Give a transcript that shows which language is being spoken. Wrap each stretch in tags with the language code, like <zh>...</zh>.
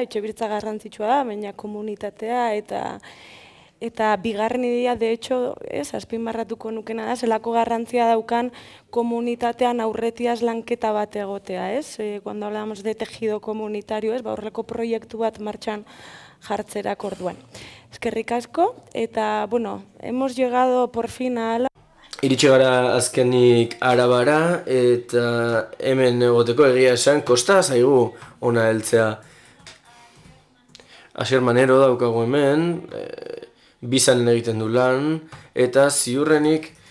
<eu>Etxebizitza garrantzitsua da, baina komunitatea eta bigarren ideia,</eu> <es>de hecho,</es> <eu>azpimarratuko nukena da, zelako garrantzia daukan komunitatean aurretiaz lanketa bat egotea, ez?</eu> <es>Cuando hablamos de tejido comunitario, ez?</es> <eu>Horrelako proiektu bat martxan jartzerak orduan. Eskerrik asko, eta,</eu> <es>bueno, hemos llegado por fin a la...</es> <eu>Iritsi gara azkenik Arabara, eta hemen egoteko egia esan, kosta zaigu ona heltzea. Asier Manero daukagu hemen, bizan egiten du lan, eta ziurrenik</eu>